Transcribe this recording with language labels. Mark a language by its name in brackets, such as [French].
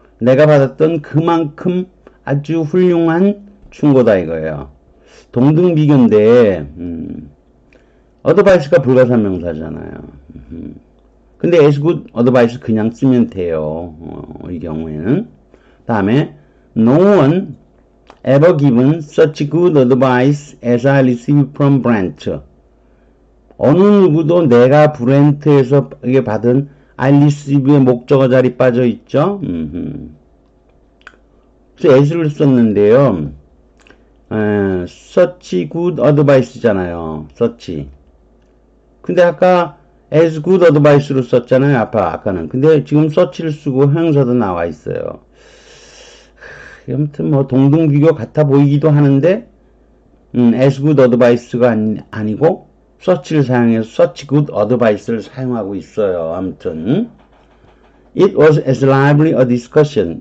[Korean] 내가 받았던 그만큼 아주 훌륭한 충고다 이거예요. 동등비교인데 어드바이스가 불가산 명사잖아요. 근데 [English] as good advice [Korean] 그냥 쓰면 돼요. 이 경우에는. [English] 다음에 no one ever given such good advice as I received from Brent. [Korean] 어느 누구도 내가 브렌트에서 이게 받은 [English] I receive [Korean] 의 목적어 자리 빠져 있죠. 그래서 as를 썼는데요. [English] such good advice [Korean] 잖아요. [English] such. [Korean] 근데 아까 [English] as good advice [Korean] 로 썼잖아요. 아까는. 근데 지금 such를 쓰고 형용사도 나와 있어요. 아무튼 뭐 동등비교 같아 보이기도 하는데 [English] as good advice [Korean] 가 아니고 such를 사용해서 [English] such good advice [Korean] 를 사용하고 있어요. 아무튼 [English] it was as lively a discussion.